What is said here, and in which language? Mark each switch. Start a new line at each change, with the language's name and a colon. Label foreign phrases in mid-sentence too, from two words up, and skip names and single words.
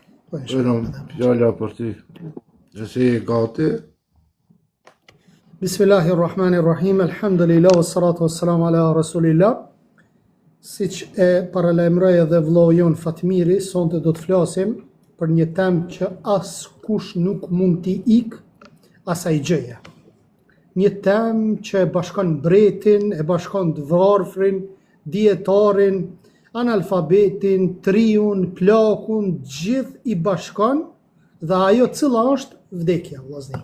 Albanian: Fjalla për ty. Nëse je gati.
Arabic: بسم الله الرحمن الرحيم الحمد لله والصلاة والسلام على رسول الله.
Albanian: Siç e paralajmëroi edhe vllau jon Fatmiri, sonte do të flasim për një temë që askush nuk mund t'i ik asaj gjëje. Një temë që e bashkon mbretin, e bashkon të varfrin, dietarin, analfabetin, triun, plakun, gjithë i bashkon, dhe ajo cila është vdekja, vllazni.